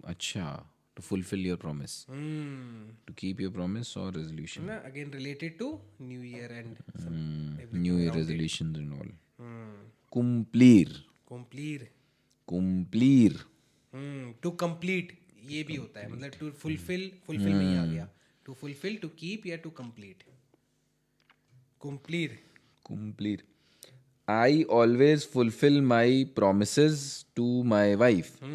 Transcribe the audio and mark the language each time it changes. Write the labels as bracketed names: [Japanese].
[English] अच्छा, to fulfill your promise. To keep your promise or resolution. ना again related to new year and some New Year resolutions and all. [Spanish] Cumplir. cumplir. Cumplir. [English] to complete [Hindi] ये भी होता है, मतलब [English] to fulfill [Hindi] में ही आ गया. [English] to fulfill, to keep या to complete. [Spanish] cumplir. Cumplir. [English] I always fulfill my promises to my wife.